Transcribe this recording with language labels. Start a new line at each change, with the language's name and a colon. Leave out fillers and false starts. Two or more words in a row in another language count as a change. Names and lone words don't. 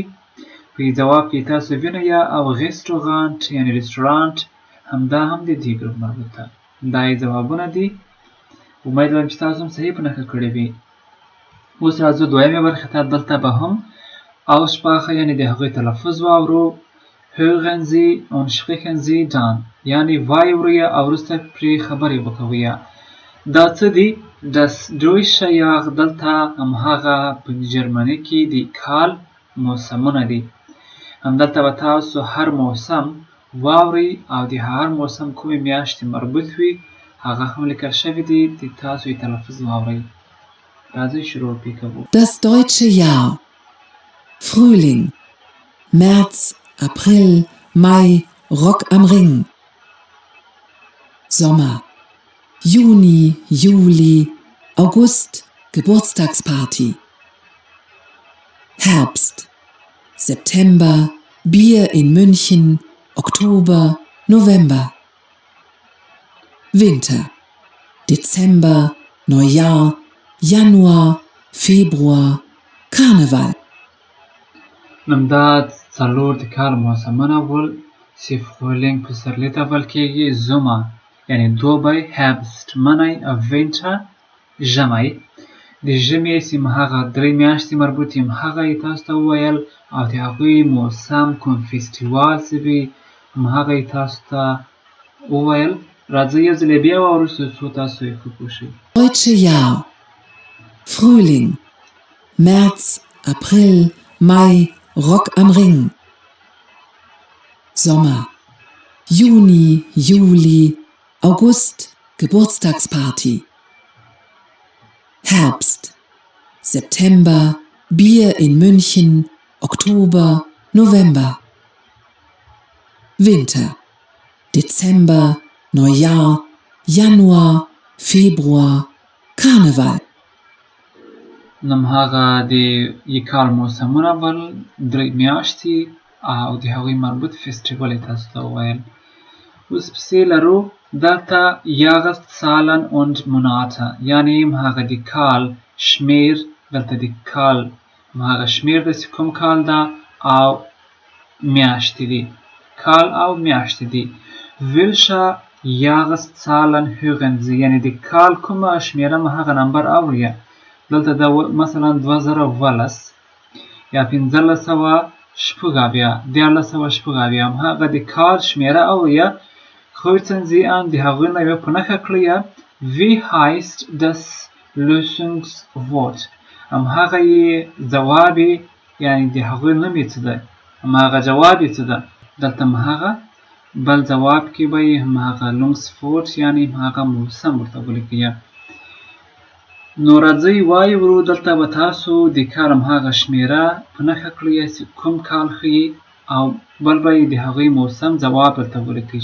Pashto: په ځواب کې تاسو وینئ. او Restaurant یعنې رستورانت همدا هم د دې ګروپ مربوط ده. دا یې ځوابونه دي. امید لرم چې تاسو هم صحیح په نښه کړي وي. اوس راځو دویمې برخې ته. دلته به هم Aussprache یعنې د هغوی تلفظ واورو.
German: Hören Sie und sprechen Sie dann
Pashto: یعنې واورئ او وروسته پرې خبرې وکوئ. دا څه دي؟
German: Das Deutsche Jahr
Pashto: دلته هماغه په جرمني کې د کال موسمونه دي. همدلته به تاسو هر موسم واورئ او د هر موسم کومې میاشتې مربوط وي هغه هم لیکل شوي دي. د تاسو یې تلفظ واورئ. راځي شروع کوو.
German: Das deutsche Jahr. Frühling. März, April, Mai, Rock am Ring. Sommer. Juni, Juli, August, Geburtstagsparty. Herbst. September, Bier in München, Oktober, November. Winter. Dezember, Neujahr, Januar, Februar, Karneval.
Pashto: دا څلور د کال موسمونه ول چې فرویلینګ پسرلي ته ویل کېږي، زومر یعنې دوبی، هربست منی او وینټر ژمی. د ژمي چې هغه درې میاشتې مربوط یم هغه یې تاسو ته وویل، او د هغوی موسم کوم فیسټیوال چې وي هغه یې تاسو ته وویل. راځئ یو ځل یې بیا واورو څو تاسو یې ښه پوه شئ.
German: Deutsche Jahr. Frühling. März, April, Mai, Rock am Ring. Sommer. Juni, Juli, August, Geburtstagsparty. Herbst. September, Bier in München, Oktober, November. Winter. Dezember, Neujahr, Januar, Februar, Karneval.
Pashto: هغه د کال موسمونه ول درې میاشتې او د هغوی مربوط فیسټیوال یې تاسو ته وویل. اوس پسې لرو دلته
German: Jahreszahlen und Monate،
Pashto: یعنې هغه د کال شمیر. دلته د کال هغه شمیر ده چې کوم کال ده او میاشتې دي. کال او میاشتې دي.
German: Welche Jahreszahlen hören Sie،
Pashto: یعنې د کال کومه شمیره هغه نمبر اورئ. دلته دا مثلا 2012 یا 1580 1480 هغه د کال شمیره اورئ.
German: Kreuzen Sie an
Pashto: د هغوی نه یوه په نښه کړئ.
German: Wie heißt das Lösungswort،
Pashto: هغه یې ځواب یې یعنې د هغوی نوم یې څه ده، هغه جواب یې څه ده. دلته هغه بل جواب کې به یې هغه لونګسفورټ یعنې هغه موسم ورته ولیکئ. نو راځئ وایو دلته به تاسو د کال هغه شمیره په نښه کړئ چې کوم کال ښیي، او بل به یې د هغوی موسم ځواب ورته ولیکئ.